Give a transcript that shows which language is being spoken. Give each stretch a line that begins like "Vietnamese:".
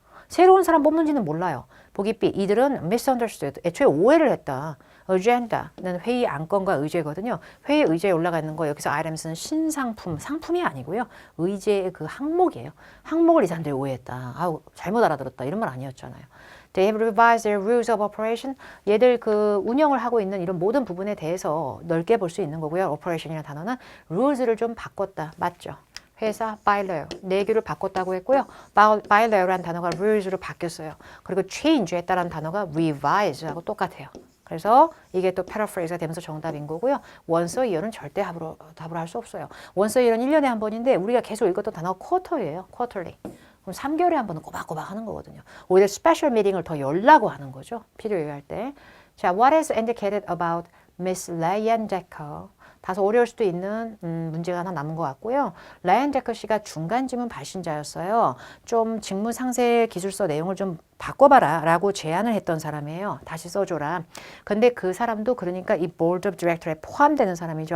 Korean: 새로운 사람 뽑는지는 몰라요. 보기 B. 이들은 misunderstood. 애초에 오해를 했다. agenda는 회의 안건과 의제거든요. 회의 의제에 올라가 있는 거 여기서 items는 신상품, 상품이 아니고요. 의제의 그 항목이에요. 항목을 이 사람들이 오해했다. 아우 잘못 알아들었다. 이런 말 아니었잖아요.
English: They have revised their rules of operation.
Korean: 얘들 그 운영을 하고 있는 이런 모든 부분에 대해서 넓게 볼 수 있는 거고요. operation이라는 단어는 rules를 좀 바꿨다. 맞죠? 회사 bylaw, 내규를 바꿨다고 했고요. bylaw라는 단어가 rules로 바뀌었어요. 그리고 change 했다라는 단어가 revise하고 똑같아요. 그래서 이게 또 paraphrase가 되면서 정답인 거고요. once a year는 절대 답으로 할 수 없어요. once a year는 1년에 한 번인데 우리가 계속 읽었던 단어가 quarter예요. quarterly. 그럼 3개월에 한 번은 꼬박꼬박 하는 거거든요. 오히려 스페셜 미팅을 더 열라고 하는 거죠. 필요에 할 때.
English: 자, what is indicated about Miss Leyendecker?
Korean: 다소 어려울 수도 있는 문제가 하나 남은 것 같고요. 레앤데커 씨가 중간 지문 발신자였어요. 좀 직무 상세 기술서 내용을 좀 바꿔봐라 라고 제안을 했던 사람이에요. 다시 써줘라. 근데 그 사람도 그러니까 이 Board of Directors에 포함되는 사람이죠.